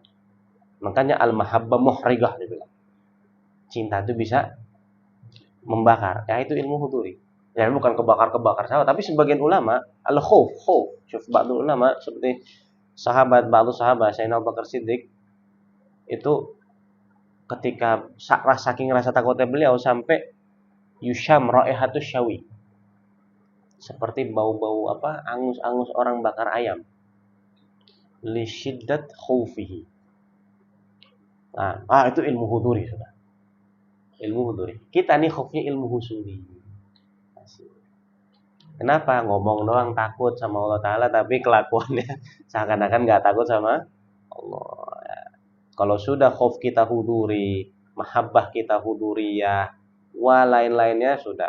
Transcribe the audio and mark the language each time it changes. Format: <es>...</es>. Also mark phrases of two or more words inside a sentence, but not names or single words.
<id>Makanya</id> <ar>المحبة محرقة</ar> <id>dibilang. Cinta itu bisa membakar. Ya itu ilmu huduri. Ya bukan kebakar-kebakar sama, tapi sebagian ulama al-khauf,</id> <ar>شوف بعض</ar> <id>ulama seperti ba'du sahabat Sayyidina Abu Bakar Siddiq itu ketika saking rasa takutnya beliau sampai</id> <ar>يشم رائحة الشواء.</ar> <id>Seperti bau-bau apa? Angus-angus orang bakar ayam.</id> <ar>لشدة خوفه.</ar> <id>Nah, itu ilmu huduri sudah. Ilmu huduri. Kita nih khaufnya ilmu husuli. Kenapa? Ngomong doang takut sama Allah Ta'ala, tapi kelakuannya seakan-akan nggak takut sama Allah. Ya. Kalau sudah khauf kita huduri, mahabbah kita huduri ya, lain-lainnya sudah.</id>